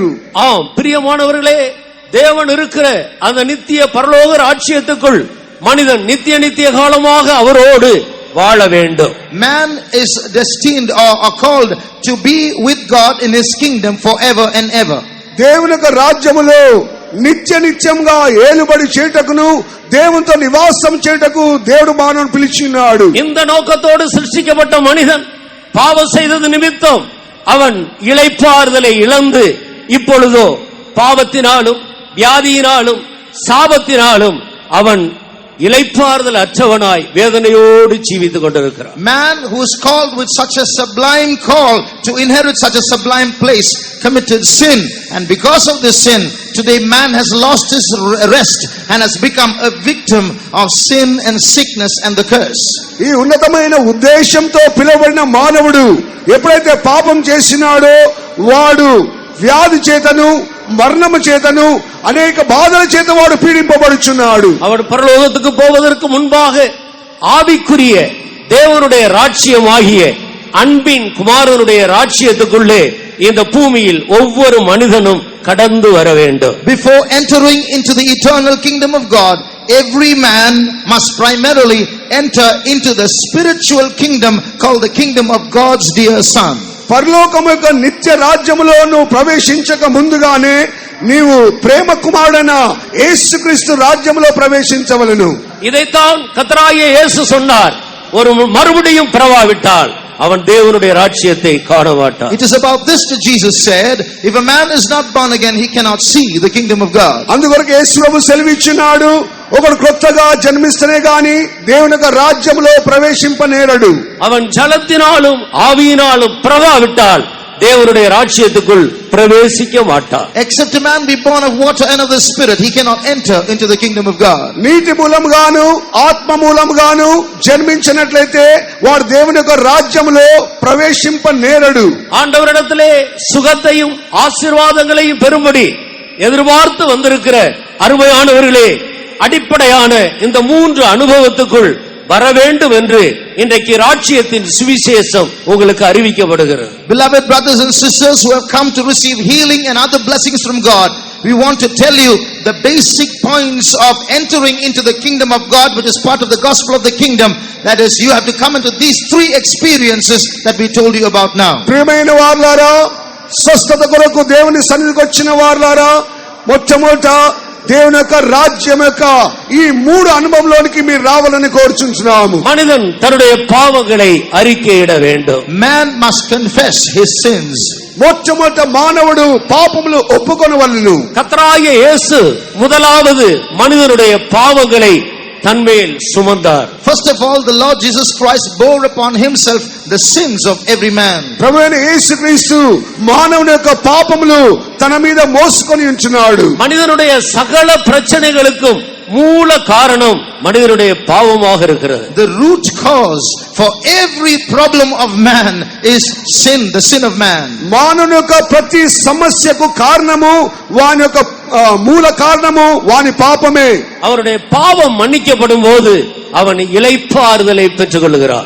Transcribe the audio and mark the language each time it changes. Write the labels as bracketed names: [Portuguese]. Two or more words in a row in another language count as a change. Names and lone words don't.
[Tamil] ஆம் பிரியமானவர்களே, தேவன் இருக்கிற அந்த நித்திய பரலோக ராஜ்யத்துக்குள் மனிதன் நித்திய காலமாக அவரோடு வாழ வேண்டும். [English] Man is destined or called to be with God in his kingdom forever and ever. [Telugu] దేవుని యొక్క రాజ్యములో నిత్యంగా ఏలుబడి చేయుటకును దేవునితో నివాసం చేయుటకు దేవుడు మానవుని పిలిచినాడు. [Tamil] இந்த நோக்கத்தோடு சிருஷ்டிக்கப்பட்ட மனிதன் பாவம் செய்தது நிமித்தம் அவன் இளைப்பாறுதலை இழந்து இப்பொழுதோ பாவத்தினாலும் வியாதியினாலும் சாபத்தினாலும் அவன் இளைப்பாறுதல் அற்றவனாய் வேதனையோடு ஜீவித்துக் கொண்டிருக்கிறான். [English] Man who is called with such a sublime call to inherit such a sublime place committed sin, and because of this sin today man has lost his rest and has become a victim of sin and sickness and the curse. [Telugu] ఈ ఉన్నతమైన ఉద్దేశంతో పిలువబడిన మానవుడు ఎప్పుడైతే పాపం చేసినాడో వాడు వ్యాధి చేతను మరణము చేతను అనేక బాధల చేత వాడు పీడింపబడుచున్నాడు. [Tamil] அவன் பரலோகத்துக்கு போவதற்கு முன்பாக ஆவிக்குரிய தேவனுடைய ராஜ்யமாகிய அன்பின் குமாரனுடைய ராஜ்யத்துக்குள்ளே இந்த பூமியில் ஒவ்வொரு மனிதனும் கடந்து வர வேண்டும். [English] Before entering into the eternal kingdom of God, every man must primarily enter into the spiritual kingdom called the kingdom of God's dear Son. [Telugu] పరలోకము యొక్క నిత్య రాజ్యములో నువ్వు ప్రవేశించక ముందుగానే నీవు ప్రేమ కుమారుడైన యేసుక్రీస్తు రాజ్యములో ప్రవేశించవలెను. [Tamil] இதைத்தான் கர்த்தராகிய இயேசு சொன்னார், ஒரு மறுபடியும் பிறவாவிட்டால் அவன் தேவனுடைய ராஜ்யத்தை காண மாட்டான். [English] It is about this that Jesus said, if a man is not born again, he cannot see the kingdom of God. [Telugu] అందుకొరకు యేసు ప్రభు సెలవిచ్చినాడు, ఒకడు కొత్తగా జన్మిస్తేనే గాని దేవుని యొక్క రాజ్యములో ప్రవేశింపనేరడు. [Tamil] அவன் ஜலத்தினாலும் ஆவியினாலும் பிறவாவிட்டால் தேவனுடைய ராஜ்யத்துக்குள் பிரவேசிக்க மாட்டான். [English] Except a man be born of water and of the Spirit, he cannot enter into the kingdom of God. [Telugu] నీటి మూలముగాను ఆత్మ మూలముగాను జన్మించినట్లయితే వాడు దేవుని యొక్క రాజ్యములో ప్రవేశింపనేరడు. [Tamil] ஆண்டவரிடத்திலே சுகத்தையும் ஆசீர்வாதங்களையும் பெறும்படி எதிர்பார்த்து வந்திருக்கிற அருமையானவர்களே, அடிப்படையான இந்த 3 அனுபவத்துக்குள் வர வேண்டும் என்று இன்றைக்கு ராஜ்யத்தின் சுவிசேஷம் உங்களுக்கு அறிவிக்கப்படுகிறது. [English] Beloved brothers and sisters who have come to receive healing and other blessings from God, we want to tell you the basic points of entering into the kingdom of God, which is part of the gospel of the kingdom. That is, you have to come into these 3 experiences that we told you about now. [Telugu] ప్రియమైన వారలారా, స్వస్థత కొరకు దేవుని సన్నిధికి వచ్చిన వారలారా, మొట్టమొదట దేవుని యొక్క రాజ్యం యొక్క ఈ 3 అనుభవంలోనికి మీరు రావాలని కోరుచున్నాము. [Tamil] மனிதன் தன்னுடைய பாவங்களை அறிக்கையிட வேண்டும். [English] Man must confess his sins. [Telugu] మొట్టమొదట మానవుడు పాపములు ఒప్పుకొనవలెను. [Tamil] கர்த்தராகிய இயேசு முதலாவது மனிதனுடைய பாவங்களை தன்மேல் சுமந்தார். [English] First of all, the Lord Jesus Christ bore upon himself the sins of every man. [Telugu] ప్రభువైన యేసుక్రీస్తు మానవుని యొక్క పాపములు తన మీద మోసుకొని ఉంచున్నాడు. [Tamil] மனிதனுடைய சகல பிரச்சனைகளுக்கும் மூல காரணம் மனிதனுடைய பாவமாக இருக்கிறது. [English] The root cause for every problem of man is sin, the sin of man. [Telugu] మానవుని యొక్క ప్రతి సమస్యకు కారణము వాని యొక్క మూల కారణము వాని పాపమే. [Tamil] அவருடைய பாவம் மன்னிக்கப்படும் போது அவன் இளைப்பாறுதலை பெற்றுக் கொள்கிறான்.